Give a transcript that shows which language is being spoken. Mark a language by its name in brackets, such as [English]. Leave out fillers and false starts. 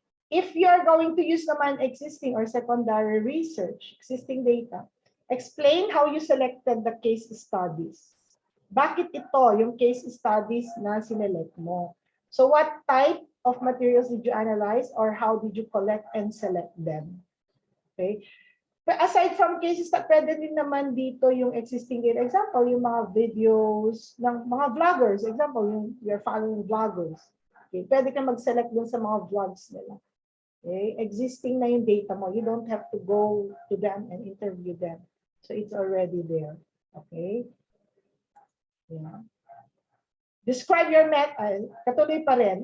[English] If you are going to use naman existing or secondary research, existing data, explain how you selected the case studies. [Filipino] Bakit ito yung case studies na sinelect mo? [English] So what type of materials did you analyze or how did you collect and select them? [Filipino] Okay. [English] But aside from cases, [Filipino] pwede din naman dito yung existing data. Example, yung mga videos ng mga vloggers. [English] Example, yung you're following vloggers. [Filipino] Okay. Pwede ka mag-select dun sa mga vlogs nila. Okay. Existing na yung data mo. [English] You don't have to go to them and interview them. So it's already there. Okay. Yeah. Describe your method. [Filipino] Katuloy pa rin.